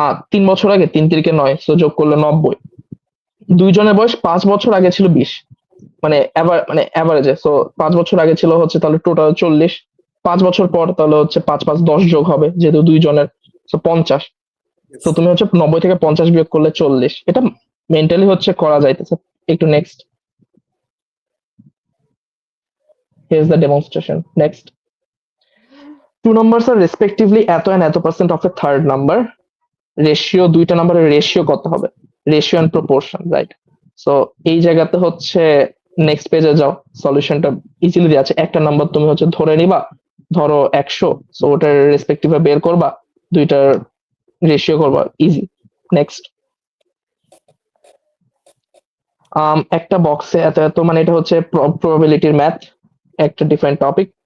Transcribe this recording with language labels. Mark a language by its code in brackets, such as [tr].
[bn] 3 বছর আগে 3 × 9, সো যোগ করলে 90। দুইজনের বয়স 5 বছর আগে ছিল 20, মানে অ্যাভারেজে, সো 5 বছর আগে ছিল হচ্ছে তাহলে টোটাল 40, 5 বছর পর তাহলে হচ্ছে 5 5 10 যোগ হবে যেহেতু দুইজনের, তো 50। তো তুমি হচ্ছে 90 থেকে 50 বিয়োগ করলে 40। এটা মেন্টালি হচ্ছে করা যাইতেছে। [en] একটু next, here's the demonstration. Next, two numbers are respectively এত and এত percent of a third number. [bn] Ratio, দুইটা নাম্বারের রেশিও কত হবে? Ratio and proportion, right? So এই জায়গাতে হচ্ছে নেক্সট পেজে যাও, সলিউশনটা ইজিলি দেওয়া আছে। একটা নাম্বার তুমি হচ্ছে ধরে নিবা, ধরো 100, সো ওটার রেসপেক্টিভে বের করবা, দুইটার রেশিও করবা, ইজি। নেক্সট, একটা বক্সে এত এত, মানে এটা হচ্ছে প্রবাবিলিটির ম্যাথ, একটা ডিফারেন্ট টপিক।